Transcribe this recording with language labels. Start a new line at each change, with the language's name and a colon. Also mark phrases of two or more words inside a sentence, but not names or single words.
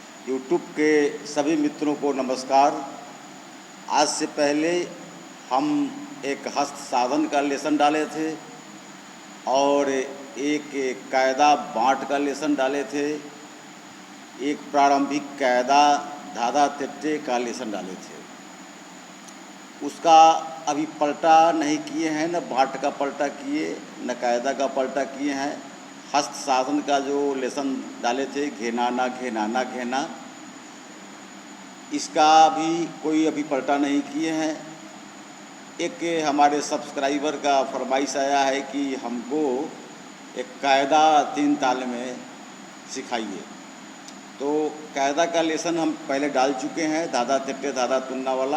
Hindi: यूट्यूब के सभी मित्रों को नमस्कार। आज से पहले हम एक हस्त साधन का लेसन डाले थे और एक कायदा बाँट का लेसन डाले थे, एक प्रारंभिक कायदा धाधा तिट्टे का लेसन डाले थे। उसका अभी पलटा नहीं किए हैं, न बाँट का पलटा किए न कायदा का पलटा किए हैं। हस्त साधन का जो लेसन डाले थे घेनाना घेनाना घेना, इसका भी कोई अभी पलटा नहीं किए हैं। एक हमारे सब्सक्राइबर का फरमाइश आया है कि हमको एक कायदा 3 ताल में सिखाइए, तो कायदा का लेसन हम पहले डाल चुके हैं, धाधा तिट्टे धाधा तुन्ना वाला।